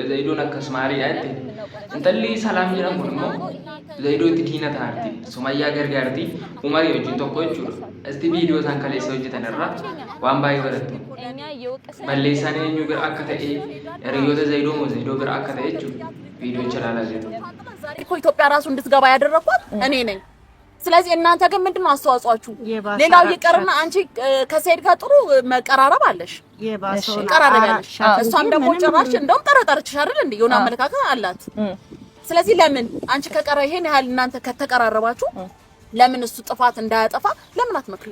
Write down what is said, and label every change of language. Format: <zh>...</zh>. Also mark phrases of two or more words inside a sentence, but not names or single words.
<om>Zaidoon akkas maaliidha jettee. Intalli Salaam jedhamu kun immoo Zaidoo itti diina taarti. Sumayyaa gargaarti. Umarii wajjin tokko jechuudha. Isti viidiyoo isaan kaleessa hojjetan irraa waan baay'ee barattu. Balleessaan eenyu bira akka ta'e hiriyoota Zaidoo moo Zaidoo bira akka ta'e jechuudha. Viidiyoo ቻላላ Zaidoo.</om> <am>ኢትዮጵያ ራሱ እንድትገባ ያደረኳት እኔ ነኝ። ስለዚህ እናንተ ግን ምንድነው አስተዋጽኦአችሁ? ሌላው ይቀርና አንቺ ከሰይድ ጋር ጥሩ መቀራረብ አለሽ። ቀራረባለሽ። እሷም ደግሞ ጭራሽ እንደውም ጠረጠረችሽ አይደል እንዴ? የሆነ አመለካከት አላት። ስለዚህ ለምን አንቺ ከቀረ ይሄን ያህል እናንተ ከተቀራረባችሁ ለምን እሱ ጥፋት እንዳያጠፋ ለምን አትመክሪው?</am>